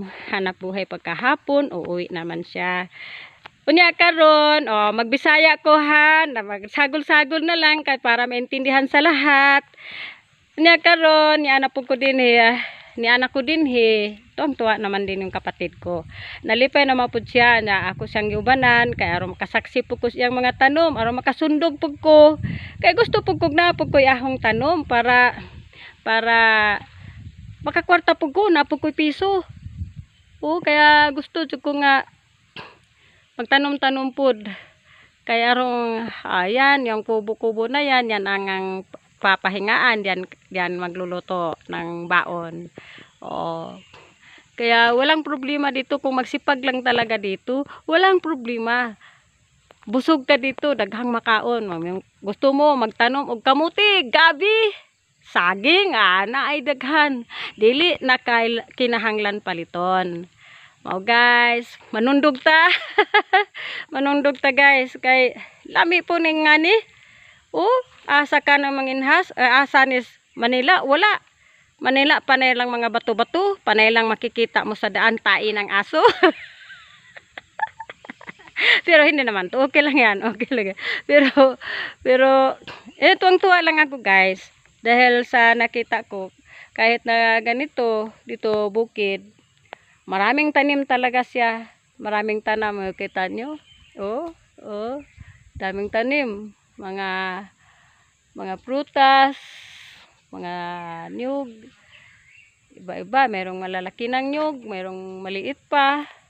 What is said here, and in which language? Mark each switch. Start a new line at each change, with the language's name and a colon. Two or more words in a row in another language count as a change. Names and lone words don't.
Filipino: Hanap buhay pagkahapon, uuwi naman siya.
Cebuano: Unya karon, magbisaya ko ha, na magsagol-sagol na lang kay para maintindihan sa lahat. Unya karon,
Filipino: ni anak ko din tuwa naman din yung kapatid ko.
Cebuano: Nalipay na mapud siya na ako siyang giubanan kay aron makasaksi pud ko siyang mga tanom, aron makasundog pud ko. Kay gusto pud ko na pud ko ahong tanom para makakwarta pud ko na pud ko piso. Kaya gusto jud ko nga magtanom-tanom pud. Kay aron ayan,
Filipino: yung kubo-kubo na yan ang papahingaan diyan magluluto ng baon. Kaya walang problema dito kung magsipag lang talaga dito. Walang problema. Busog ka dito,
Cebuano: daghang makaon. Gusto mo magtanom og kamuti, gabi, saging, na ay daghan. Dili na kinahanglan paliton. Guys, manundog ta. Manundog ta guys kay lami po ning ngani. Asa ka na manginhas, asa ni Manila, wala.
Filipino: Manila, panay lang mga bato-bato, panay lang makikita mo sa daan, tain ng aso. Pero hindi naman to, okay lang yan. Pero tuwang-tuwa lang ako guys, dahil sa nakita ko, kahit na ganito, dito bukid, maraming tanim talaga siya, maraming tanam, kita nyo, daming tanim, mga prutas, mga nyug, iba-iba, mayroong malalaki ng nyug, mayroong maliit pa.